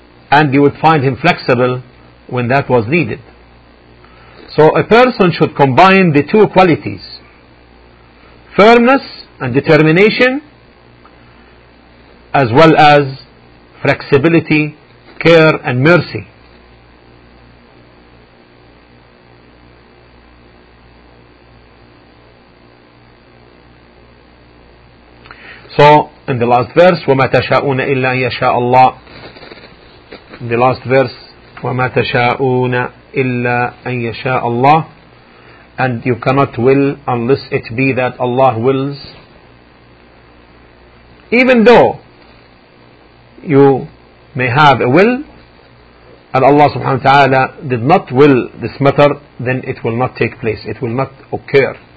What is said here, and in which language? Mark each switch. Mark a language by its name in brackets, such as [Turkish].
[English] And you would find him flexible when that was needed. So a person should combine the two qualities: firmness and determination, as well as flexibility, care and mercy. So in the last verse, [Arabic] وَمَا تَشَاءُونَ إِلَّا يَشَاءَ اللَّهُ. [English] The last verse, [Arabic] وَمَا تَشَاءُونَ إِلَّا أَن يَشَاءَ اللَّهُ. [English] And you cannot will unless it be that Allah wills. Even though you may have a will, and Allah subhanahu wa ta'ala did not will this matter, then it will not take place, it will not occur.